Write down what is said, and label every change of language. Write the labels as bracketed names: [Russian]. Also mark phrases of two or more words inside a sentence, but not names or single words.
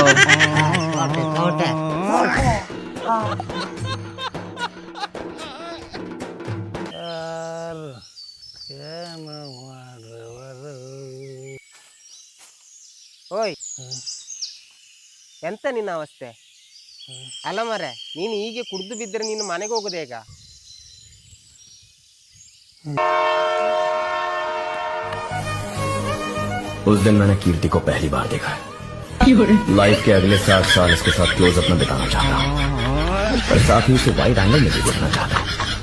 [Kannada] ತೋಟ. ಓಯ್, ಎಂತ ನಿನ್ನ ಅವಸ್ಥೆ? ಅಲ್ಲ ಮರೆ, ನೀನು ಹೀಗೆ ಕುಡ್ದು ಬಿದ್ದರೆ ನೀನು ಮನೆಗೆ ಹೋಗುದು ಹೇಗ? [Hindi] उस दिन मैंने कीर्ति को पहली बार देखा है। लाइफ के अगले 60 साल इसके साथ [English] close up [Hindi] में बिताना चाहता हूँ, पर साथ ही उसे [English] wide angle [Hindi] में भी देखना चाहता हूँ।